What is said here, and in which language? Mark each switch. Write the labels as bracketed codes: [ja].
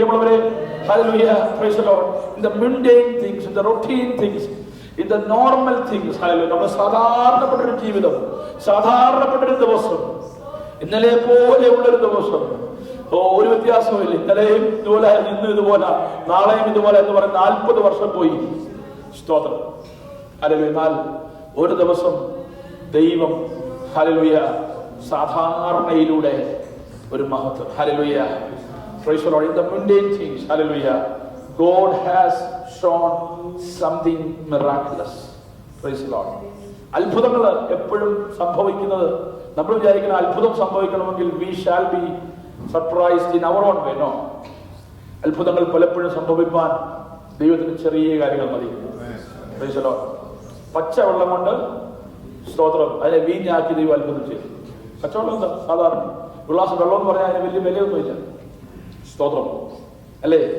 [ml] പ്രിയമുള്ളവരെ, hallelujah, [en] Praise the lord. In the mundane things, in the routine things, in the normal things, [ml] hallelujah, നമ്മുടെ സാധാരണപ്പെട്ടൊരു ജീവിതം, സാധാരണപ്പെട്ടൊരു ദിവസം, ഇന്നലെ പോലെയുള്ളൊരു ദിവസം, ഒരു വ്യത്യാസമില്ല. ഇന്നലെയും ഇതുപോലെ, ഇന്നും ഇതുപോലെ, നാളെയും ഇതുപോലെ എന്ന് പറഞ്ഞ് 40 വർഷം പോയി. സ്തോത്രം. ഹല്ലേലൂയ. എന്നാൽ ഒരു ദിവസം ദൈവം, ഹല്ലേലൂയ, സാധാരണയിലൂടെ ഒരു മഹത്വം. [en] Hallelujah. Praise the lord. In the mundane things, hallelujah, God has shown something miraculous. Praise the Lord. [ml] അത്ഭുതങ്ങൾ എപ്പോഴും സംഭവിക്കുന്നത്, നമ്മൾ വിചാരിക്കുന്ന അത്ഭുതം സംഭവിക്കണമെങ്കിൽ [en] we shall be surprised in our own way. No. [ml] അത്ഭുതങ്ങൾ പലപ്പോഴും സംഭവിക്കാൻ ദൈവത്തിന് ചെറിയ കാര്യങ്ങൾ മതി. [en] Praise the Lord. [ml] പച്ചവെള്ളം കൊണ്ട്, സ്തോത്രം, അതിനെ വീഞ്ഞാക്കി ദൈവം അത്ഭുതം ചെയ്തു. പച്ചവെള്ളം എന്താ? സാധാരണ ഒരു ഗ്ലാസ് വെള്ളം എന്ന് പറഞ്ഞാൽ അതിന് വലിയ വിലയൊന്നുമില്ല. സ്തോത്രം അല്ലേ?